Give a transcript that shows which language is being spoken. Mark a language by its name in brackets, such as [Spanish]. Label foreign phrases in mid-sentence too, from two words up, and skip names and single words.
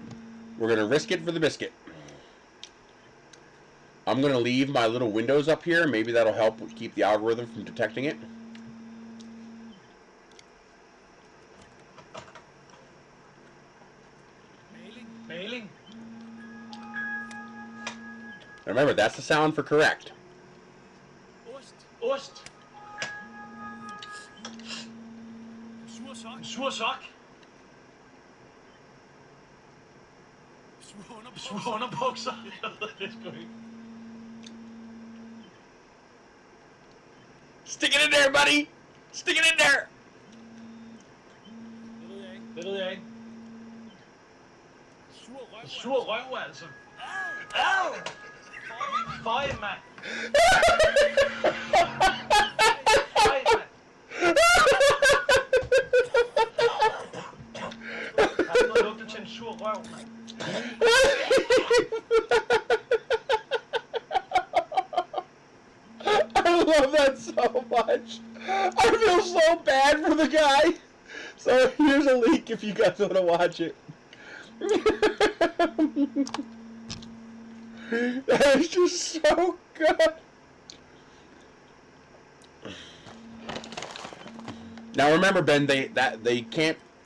[English] We're going to risk it for the biscuit. I'm going to leave my little windows up here. Maybe that'll help keep the algorithm from detecting it. Mailing. Remember, that's the sound for correct. [Danish] Ost. Sur sok. Sur underbukser. Det er sgu ikke. [English] Stick it in there, buddy! Stick it in there! [Danish] Det ved jeg ikke. Sur røv, altså. Au! Føj, mand. Føj, mand. Der er noget lugte til en sur røv, mand. [English] I love that so much. I feel so bad for the guy. So here's a link if you guys want to watch it. That is just so good. Now remember, Ben, they can't.